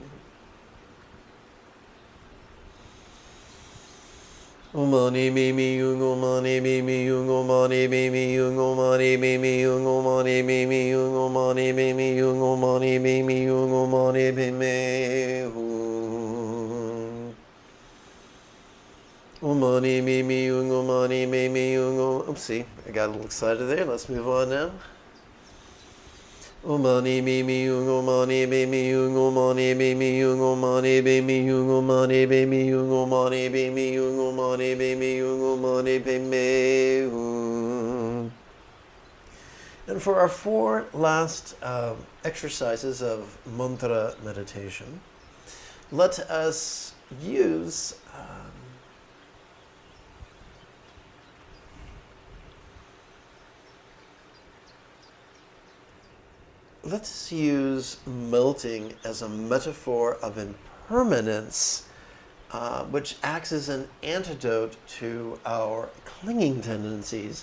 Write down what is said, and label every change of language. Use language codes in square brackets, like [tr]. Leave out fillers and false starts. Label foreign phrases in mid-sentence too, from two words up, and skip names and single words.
[en] Omani bimi yung omani bimi yung omani bimi yung omani bimi yung omani bimi yung omani bimi yung omani bimi yung omani bimi hum. Omani bimi yung omani bimi yung oopsie, I got a little excited there. Let's move on now. Omani bimi yung omani bimi yung omani bimi yung omani bimi yung omani bimi yung omani bimi yung omani bimi yung omani bimi hum. And for our four last exercises of mantra meditation, let us use let's use melting as a metaphor of impermanence, which acts as an antidote to our clinging tendencies.